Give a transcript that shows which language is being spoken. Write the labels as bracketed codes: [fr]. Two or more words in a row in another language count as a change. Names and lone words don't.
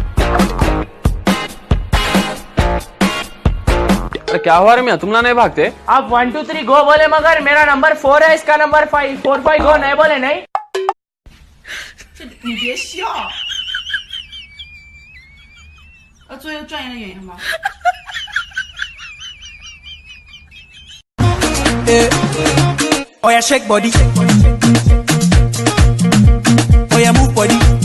[hi] क्या हुआ रे मियां तुम ना नहीं भागते आप 1 2 3 गो बोले मगर मेरा नंबर 4 है इसका नंबर 5 4 5 गो नहीं बोले नहीं [zh] 你别笑，要做一个专业的演员吗 [en] ？Oh yeah, shake body. Oh yeah, move body.